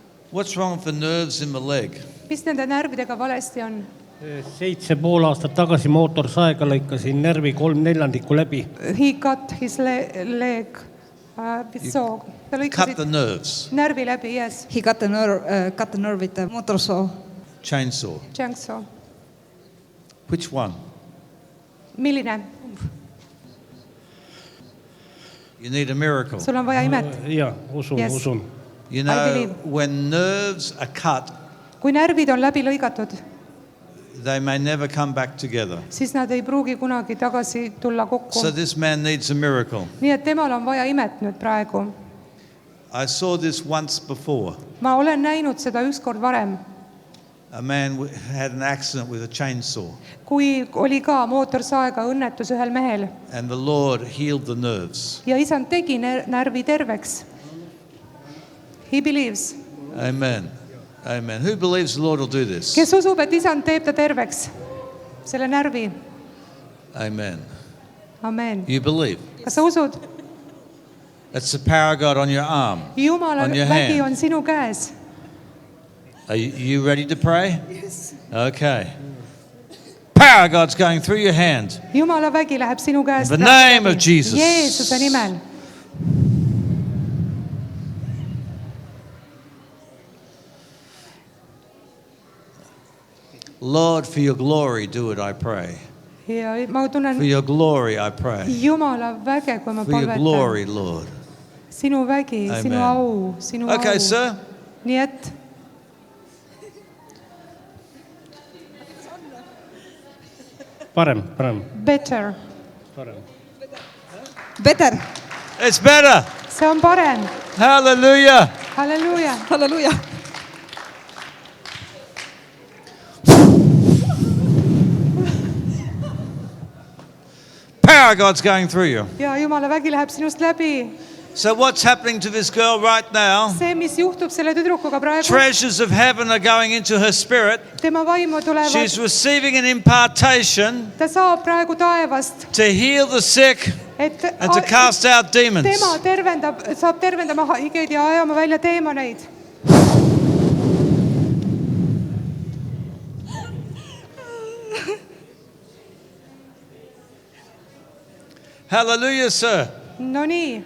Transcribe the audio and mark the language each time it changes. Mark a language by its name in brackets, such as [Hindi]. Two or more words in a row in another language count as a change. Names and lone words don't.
[English] What's wrong with the nerves in the leg? [Estonian] Mis nende närvidega valesti on? 7,5 aastat tagasi mootorsaega lõikasin närvi 3/4 läbi. [English] He cut his leg with saw. Ta Cut [Estonian] lõikasid [English] the nerves. [Estonian] närvi läbi, [English] yes. He got the nerve with the motor saw. Chainsaw. Chainsaw. Which one? Milline? You need a miracle. Sul on vaja imet. [Estonian] Ja, usun, [English] Yes. [Estonian] usun. [English] You I know, believe. when nerves are cut, [Estonian] Kui närvid on läbi lõigatud, [English] they may never come back together. [Estonian] siis nad ei pruugi kunagi tagasi tulla kokku. [English] So this man needs a miracle. [Estonian] Nii et temal on vaja imet nüüd praegu. [English] I saw this once before. [Estonian] Ma olen näinud seda ükskord varem, [English] A man had an accident with a chainsaw, [Estonian] kui oli ka mootorsaega õnnetus ühel mehel [English] and the Lord healed the nerves. [Estonian] ja isand tegi närvi terveks. [English] He believes. Amen. Amen. Who believes the Lord will do this? [Estonian] Kes usub, et isand teeb ta terveks, selle närvi. [English] Amen. Amen. You believe? [Estonian] Kas sa usud? [English] That's the power of God on your arm. [Estonian] Jumala [English] On your [Estonian] vägi [English] hand. [Estonian] on sinu käes. [English] Are you ready to pray? Yes. Okay. Power of God's going through your hand. [Estonian] Jumala vägi läheb sinu käest. [English] In the name of Jesus. [Estonian] Jeesuse nimel. [English] Lord, for your glory, do it, I pray. [Estonian] Ja ma tunnen [English] For your glory, I pray. [Estonian] Jumala väge, kui ma [English] For your [Estonian] palvetan. [English] glory, Lord. [Estonian] Sinu vägi, [English] Amen. [Estonian] sinu au, sinu [English] Okay, [Estonian] au. [English] sir. [Estonian] Nii et Parem. [English] better. Better. It's better. [Estonian] See on parem. [English] Hallelujah. [Estonian] Halleluuja. [English] Hallelujah. Power of God's going through you. [Estonian] Ja Jumala vägi läheb sinust läbi. [English] So what's happening to this girl right now? [Estonian] See, mis juhtub selle tüdrukuga praegu, [English] Treasures of heaven are going into her spirit. [Estonian] tema vaimu tulevad. [English] She's receiving an impartation [Estonian] Ta saab praegu taevast, [English] to heal the sick [Estonian] et [English] and to cast out demons. [Estonian] tema saab tervendama haigeid ja ajama välja teemoneid. [English] Hallelujah, sir. [Estonian] No nii,